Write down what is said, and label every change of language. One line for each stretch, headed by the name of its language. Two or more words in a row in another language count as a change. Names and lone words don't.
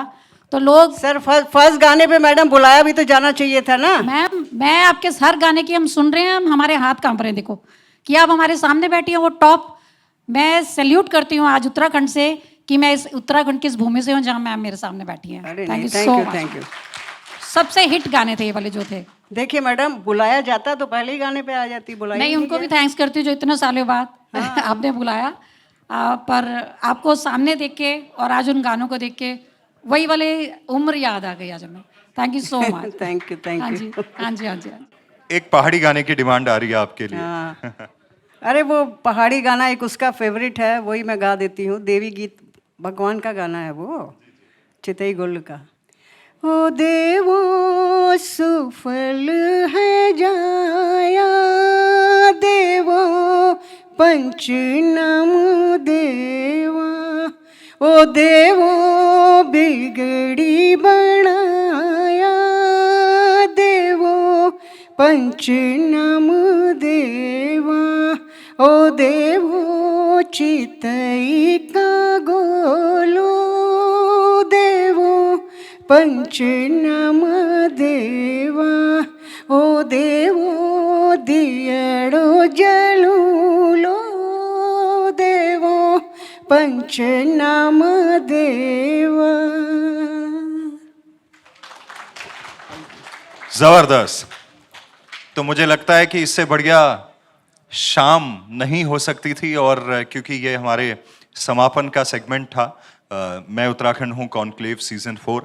Hindi: तो लोग सर फर्स्ट गाने पे मैडम बुलाया भी तो जाना चाहिए था ना। मैम मैं आपके हर गाने की हम सुन रहे हैं, हमारे हाथ कांप रहे हैं। देखो कि आप हमारे सामने बैठी हैं, वो टॉप। मैं सैल्यूट करती हूँ आज उत्तराखंड से कि मैं इस उत्तराखंड की इस भूमि से हूँ जहाँ मैम मेरे सामने बैठी हैं।
English: thank you so much. thank you.
Hindi: सबसे हिट गाने थे ये वाले जो थे। देखिए मैडम, बुलाया जाता तो पहले ही गाने पे आ जाती, बुलाई नहीं, उनको भी थैंक्स करती हूँ जो इतने सालों बाद आपने बुलाया। पर आपको सामने देख के और आज उन गानों को देख के वही वाले उम्र याद आ गई आज हमें।
English: thank you so much. thank you
Hindi: हाँ जी, हाँ जी, हाँ जी। एक पहाड़ी गाने की डिमांड आ रही है आपके लिए। हाँ। अरे वो पहाड़ी गाना एक उसका फेवरेट है, वही मैं गा देती हूँ। देवी गीत भगवान का गाना है वो, चितई गुल का।
Kumaoni: ओ देवो सुफल है जाया, देवो पंचनम देवा, ओ देवो बिगड़ी बनाया, देवो पंचनम देवा, ओ देवो चितई का गोलो, देवो पंचनम देवा, ओ देवो दियड़ो जलूलो, देवो पंचनम देवा।
Hindi: जबरदस्त। तो मुझे लगता है कि इससे बढ़िया शाम नहीं हो सकती थी, और क्योंकि ये हमारे समापन का सेगमेंट था, मैं उत्तराखंड हूँ कॉन्क्लेव सीजन 4।